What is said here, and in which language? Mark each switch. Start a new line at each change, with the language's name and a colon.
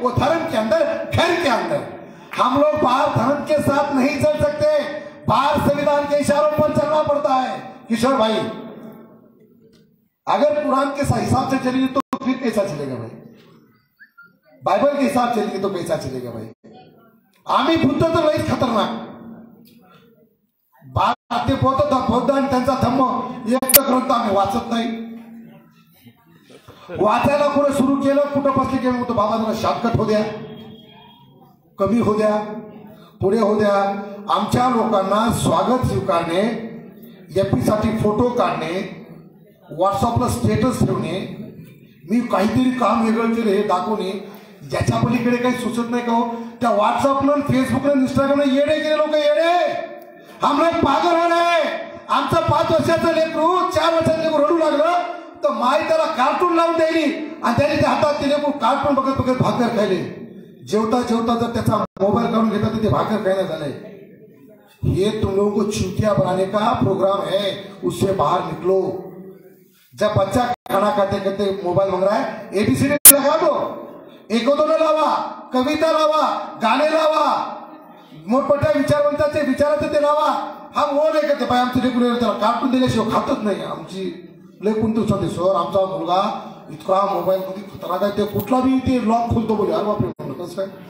Hindi: वो धर्म के अंदर, घर के अंदर. हम लोग बाहर धर्म के साथ नहीं चल सकते, बाहर संविधान के इशारों पर चलना पड़ता है. किशोर भाई, अगर कुरान के हिसाब से चलेंगे तो फिर कैसा चलेगा भाई? बाइबल के हिसाब चलेंगे तो कैसा चलेगा भाई?
Marathi: आम्ही बुद्ध तर लईच खतरनाक. भारतीय बौद्ध आणि त्यांचा धम्म एक ग्रंथ आम्ही वाचत नाही. वाचायला कुठं सुरू केलं, कुठं बसले केलं होतं, बाबा जरा शॉर्टकट हो द्या, कमी हो द्या, पुढे हो द्या. आमच्या लोकांना स्वागत स्वीकारणे, एपी साठी फोटो काढणे, व्हॉट्सअपला स्टेटस ठेवणे, मी काहीतरी काम वेगळं केलं हे दाखवणे, ज्याच्या पलीकडे काही सुचत नाही का हो? त्या व्हॉट्सअपला, फेसबुकला, इंस्टाग्रामला येडे गेले लोक, येडे.
Hindi: हम लोग पागल हो रहे.
Marathi: आमचं 5 वर्षाचं लेकरू, 4 वर्षाचं लेकरू रडू लागलं तर माई त्याला कार्टून लावून द्यायली आणि त्याने त्या हातात ते लेकरू कार्टून बघत बघत भाकर खायले. जेवता जेवता जर त्याचा मोबाईल काढून घेता तर ते भाकर खायला झालंय.
Hindi: ये तुम लोगों को चूतिया बनाने का प्रोग्राम है, उससे बाहर निकलो. जब बच्चा खाना खाते खाते मोबाईल मांग रहा है, एबीसीडी लगा दो,
Marathi: 1-2 लावा, कविता लावा, गाणे लावा, मोठमोठ्या विचारवंताचे विचाराचे ते लावा.
Hindi: हम वो नाही करते भाई,
Marathi: आमचे लेकरू त्याला कार्टून दिल्याशिवाय खातच नाही. आमची लेकून तो सांगते, सर आमचा मुलगा इतका मोबाईल मध्ये खतरनाक आहे, ते कुठला बी ते लॉक खोलतो बोले. अरे बापरे, कसं काय?